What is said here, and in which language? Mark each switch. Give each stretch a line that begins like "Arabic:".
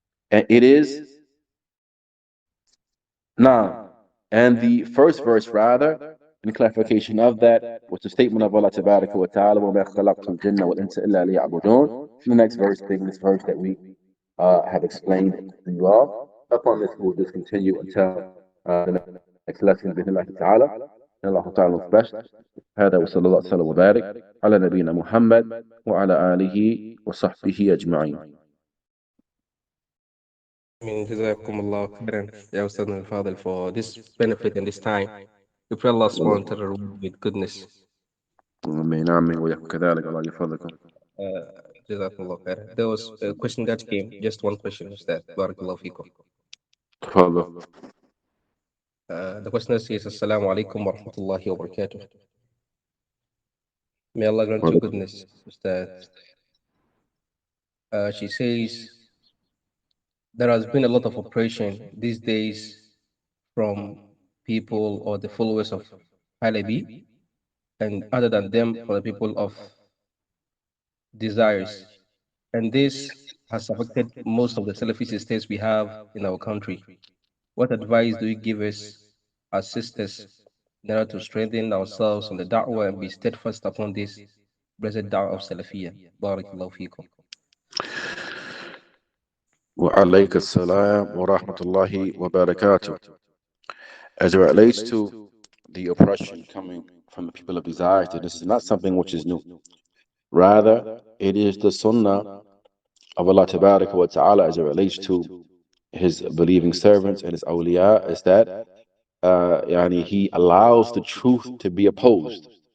English: And it is now, and the first verse rather, in clarification of that, was the statement of Allah Tabaraka wa Ta'ala,
Arabic: وَمَا خَلَقْتُ الْجِنَّ وَالْإِنسَ إِلَّا لِيَعْبُدُونَ.
English: The next verse being this verse that we have explained to you all. Upon this, we'll just continue until the next lesson,
Arabic: بإذن الله تعالى.
English: And Allah Ta'ala knows best.
Arabic: هذا وصلى الله وسلم وبارك على نبينا محمد وعلى آله وصحبه أجمعين. جزاكم الله خيرا يا أستاذنا الفاضل
English: for this benefit and this time. We pray Allah subhanahu wa ta'ala with goodness.
Arabic: آمين آمين وياكم كذلك الله يحفظكم. جزاكم الله خيرا.
English: There was a question that came, just one question, Ustad.
Arabic: Barakallahu fikum. تفضل.
English: The questioner says,
Arabic: Assalamu alaikum wa rahmatullahi wa barakatuh.
English: May Allah grant you goodness, Ustad. She says, there has been a lot of oppression these days from people or the followers of Halabi, and other than them, for the people of desires. And this has affected most of the Salafi states we have in our country. What advice do you give us as sisters in order to strengthen ourselves in the da'wah and be steadfast upon this blessed da'wah of Salafiyah?
Arabic: Barakallahu feekum. وعليك السلام ورحمة الله وبركاته.
English: As it relates to the oppression coming from the people of desire, this is not something which is new. Rather, it is the sunnah of Allah Tabaraka wa Ta'ala as it relates to His believing servants and His awliya, is that He allows the truth to be opposed.